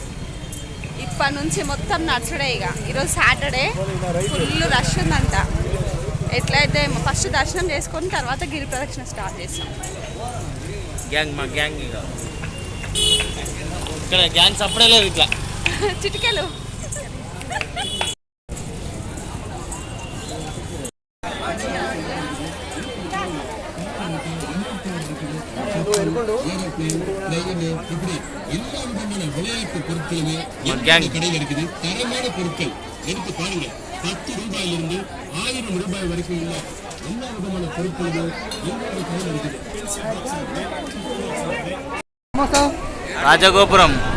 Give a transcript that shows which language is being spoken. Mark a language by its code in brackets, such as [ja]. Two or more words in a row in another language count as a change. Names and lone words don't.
[te] ఇప్పటి నుంచి మొత్తం నడుచుడే. ఇక ఈరోజు [en] Saturday full rush [te] ఉందంట. ఎట్లయితే ఫస్ట్ దర్శనం చేసుకొని తర్వాత గిరి ప్రదక్షిణ స్టార్ట్ చేస్తాం. మా గ్యాంగ్ ఇక్కడ గ్యాంగ్ సపడే లేదు ఇట్లా చిటికెలు. [ta] விளையாட்டு பொருட்களுமே கடை இருக்குது. தரமான பொருட்கள் எடுத்து பாருங்க. 10 ரூபாயிலிருந்து 1000 ரூபாய் வரைக்கும் உள்ள எல்லா விதமான பொருட்களும் எங்களோட கடையில் இருக்குது. [te] రాజగోపురం.